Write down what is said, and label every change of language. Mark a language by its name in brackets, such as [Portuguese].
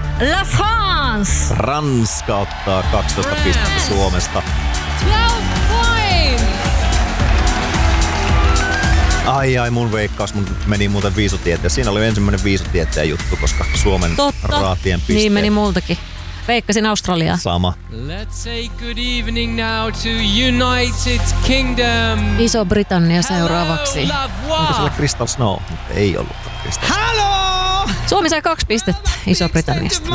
[French] La France! [Finnish] Ranska ottaa 12 pistettä Suomesta. Ai ai, mun veikkaus meni muuten viisutieteen. Siinä oli ensimmäinen viisutieteen juttu, koska Suomen raatien pisteet. Niin meni multakin. Veikkasin Australiaa. Sama. [English] Let's say good evening now to United Kingdom. [Finnish] Iso-Britannia seuraavaksi. Onko siellä Crystal Snow? Ei ollut Crystal Snow. Suomi sai 2 pistettä Iso-Britanniasta.